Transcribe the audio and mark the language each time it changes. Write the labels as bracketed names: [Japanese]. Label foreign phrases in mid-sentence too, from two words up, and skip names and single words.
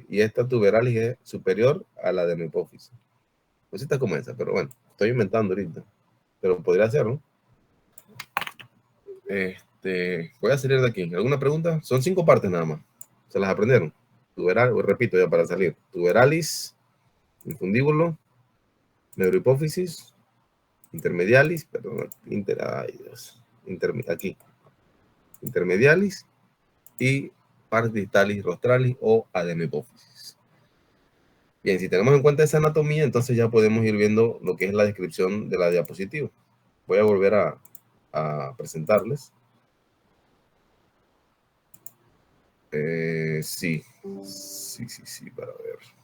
[Spanish] Y esta tuberalis es superior a la adenohipófisis. Pues está como esa, pero bueno, estoy inventando ahorita. Pero podría ser, ¿no? Voy a salir de aquí. ¿Alguna pregunta? Son 5 partes nada más. ¿Se las aprendieron? Tuberalis, repito ya para salir. Tuberalis, infundíbulo, neurohipófisis, intermedialis, perdón, aquí. [Latin] Intermedialis y pars distalis rostralis [Spanish] o adenohipófisis. Bien, si tenemos en cuenta esa anatomía, entonces ya podemos ir viendo lo que es la descripción de la diapositiva. Voy a volver a presentarles. Sí, para ver.